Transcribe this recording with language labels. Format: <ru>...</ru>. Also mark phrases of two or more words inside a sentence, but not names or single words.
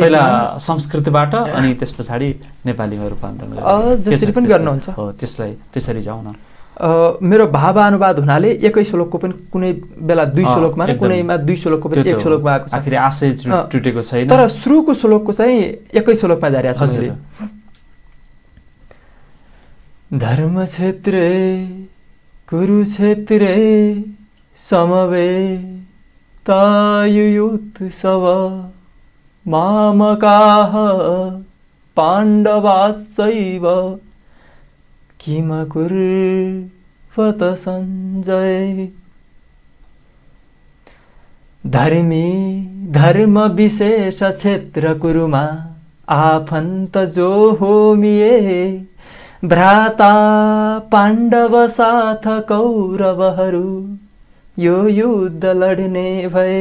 <ne>पहिला संस्कृतबाट अनि त्यस पछाडि नेपालीमा रूपान्तरण जसरी पनि गर्नुहुन्छ हो, त्यसलाई त्यसरी जाउँ न। मेरो भावानुवाद हुनाले एकै श्लोकको पनि कुनै बेला 2 श्लोकमा र कुनैमा 2 श्लोकको पनि 1 श्लोकमा आएको छ। आखिर आशय टुटेको छैन, तर सुरुको श्लोकको चाहिँ एकै श्लोकमा जारी छ।</ne> <sa>धर्म क्षेत्रे कुरुक्षेत्रे समवेतायुयुत्सव मामकाः पाण्डवाश्चैव किम कुर्वत सञ्जय।</sa> <ne>धर्मी धर्म विशेष क्षेत्र कुरुमा आफन्त जो होमिए भ्राता पाण्डव साथ कौरवहरू यो युद्ध लड्ने भए।</ne>